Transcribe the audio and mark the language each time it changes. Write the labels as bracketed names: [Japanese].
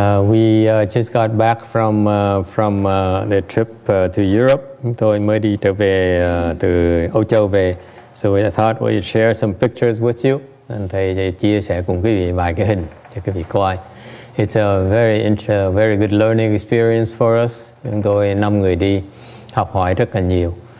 [English] We just got back from the trip to Europe. [Vietnamese] Chúng tôi mới đi trở về từ Âu Châu về. [English] So I thought we'd share some pictures with you. [Vietnamese] Thầy chia sẻ cùng quý vị vài cái hình cho quý vị coi. [English] It's a very good learning experience for us. [Vietnamese] Chúng tôi 5 người đi, học hỏi rất là nhiều.